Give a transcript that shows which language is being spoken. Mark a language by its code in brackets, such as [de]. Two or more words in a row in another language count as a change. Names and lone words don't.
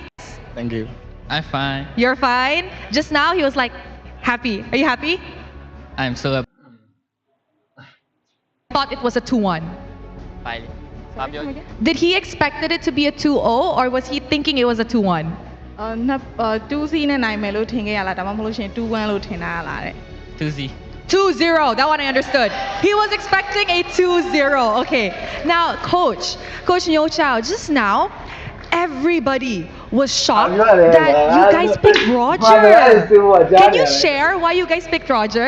[en] Thank you. I'm fine. You're fine? Just now, he was like, happy. Are you happy? I'm so happy. Thought it was a 2-1. Fine. Did he expected it to be a 2-0 or was he thinking it was a 2-1? [my] 2C နဲ့နိုင်မယ်လို့ထင်ခဲ့ရလားဒါမှမဟုတ်ရှင်2-1လို့ထင်တာလားတဲ့ [en] 2C 2-0, that one I understood. He was expecting a 2-0. Okay. Now, Coach Nyo Chao, just now, everybody was shocked that you guys picked Roger. Can you share why you guys picked Roger?